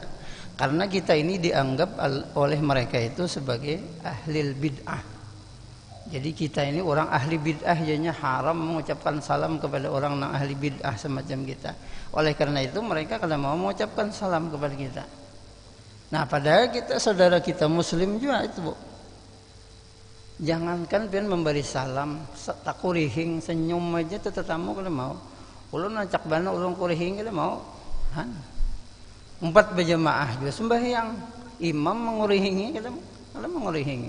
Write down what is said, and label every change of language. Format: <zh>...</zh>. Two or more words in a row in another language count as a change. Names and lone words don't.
<id>Karena kita ini dianggap oleh mereka itu sebagai ahlil bid'ah. Jadi kita ini orang ahli bid'ah, jadinya haram mengucapkan salam kepada orang yang ahli bid'ah semacam kita.</id> <bjn>Oleh karena itu mereka kada mau mengucapkan salam kepada kita.</bjn> <id>Nah, padahal kita saudara kita muslim juga itu,</id> <bjn>Bu. Jangankan pian memberi salam, tak kurihing senyum aja tetamu kada mau. Ulun acak bana ulun kurihing kada mau. Han. 4 berjamaah juga sembahyang, imam mengurihingi, kita mengurihingi.</bjn>